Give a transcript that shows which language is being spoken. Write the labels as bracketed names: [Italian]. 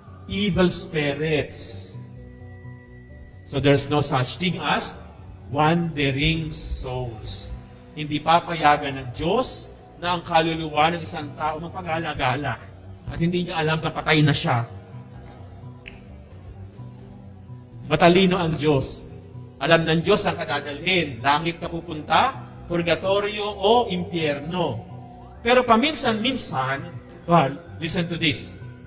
[English] Evil spirits. So there's no such thing as wandering souls. [Filipino] Hindi papayagan ng Diyos na ang kaluluwa ng isang tao magpagala-gala at hindi niya alam na patay na siya. Matalino ang Diyos. Alam ng Diyos ang kadadalhin. Langit ka pupunta, purgatorio o impyerno. Pero paminsan-minsan, [English] well, listen to this.